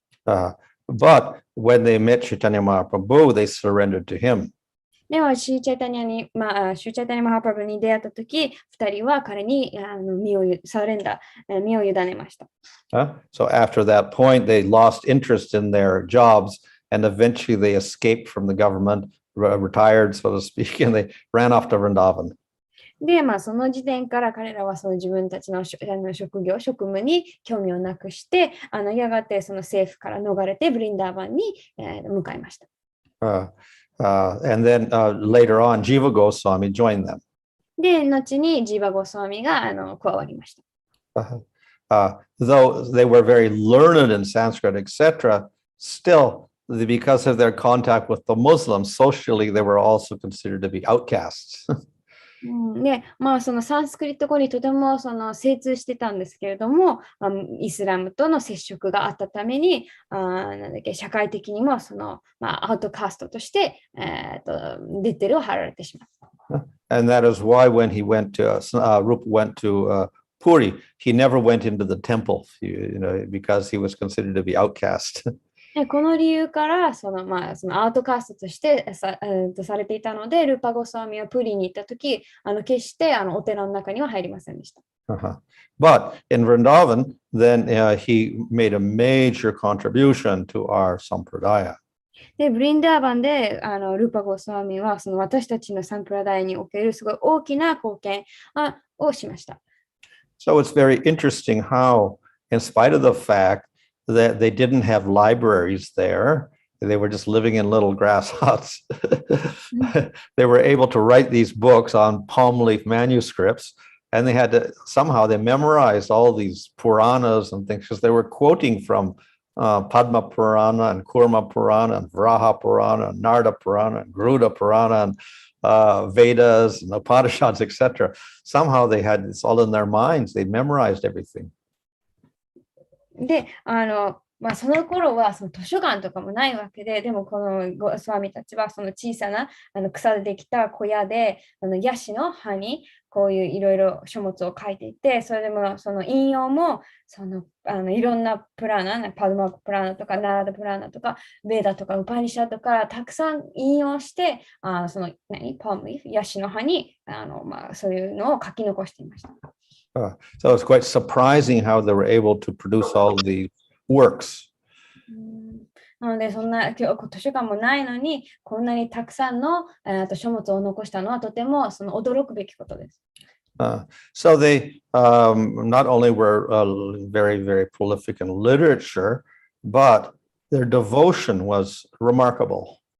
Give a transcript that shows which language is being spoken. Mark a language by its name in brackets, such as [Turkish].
[English] But when they met Chaitanya Mahaprabhu, they surrendered to him. [Japanese] でも、シュチャイタニアマハプラブに出会ったとき、二人は彼に身を委ねました。 [English] So after that point, they lost interest in their jobs. And eventually they escaped from the government, retired, so to speak, and they ran off to Vrindavan. [Japanese] で、その時点から彼らはその自分たちの職務に興味をなくして、やがてその政府から逃れてブリンダーバンに、向かいました。 [English] And then later on, Jiva Goswami joined them. [Japanese] で、後にジーバ・ゴスワミが加わりました。 [English] Though they were very learned in Sanskrit, etc., still, because of their contact with the Muslims, socially, they were also considered to be outcasts. [Japanese] で、そのサンスクリット語にとてもその精通してたんですけれども、イスラムとの接触があったために、社会的にもその、アウトカーストとして、レッテルを貼られてしまった。 [English] And that is why when he went to, Rupa went to Puri, he never went into the temple, because he was considered to be outcast. [Japanese] この理由からそのアウトカーストとしてされていたので、ルーパゴスワミはプリに行ったとき、決してお寺の中には入りませんでした。 [English] But in Vrindavan, then he made a major contribution to our sampradaya. [Japanese] で、ブリンダーバンでルーパゴスワミはその私たちのサンプラダイにおけるすごい大きな貢献をしました。 [English] So it's very interesting how, in spite of the fact that they didn't have libraries there, they were just living in little grass huts. They were able to write these books on palm leaf manuscripts, and they had to they memorized all these Puranas and things because they were quoting from Padma Purana and Kurma Purana and Vraha Purana and Narda Purana and Garuda Purana and Vedas and Upanishads, etc. Somehow they had this all in their minds. They memorized everything. [Japanese] で、その頃はその図書館とかもないわけで、でもこのゴスワミたちはその小さな草でできた小屋でヤシの葉にこういういろいろ書物を書いていて、それでもその引用もそのいろんなプラーナ、パドマプラーナとかナーダプラーナとかベーダとかウパニシャとかたくさん引用してそのパームリーフ、ヤシの葉にそういうのを書き残していました。 [English] So it's quite surprising how they were able to produce all the works. [Japanese] なので、そんな今日図書館もないのに、こんなにたくさんの書物を残したのはとてもその驚くべきことです。 [English] So they not only were very, very prolific in literature, but their devotion was remarkable.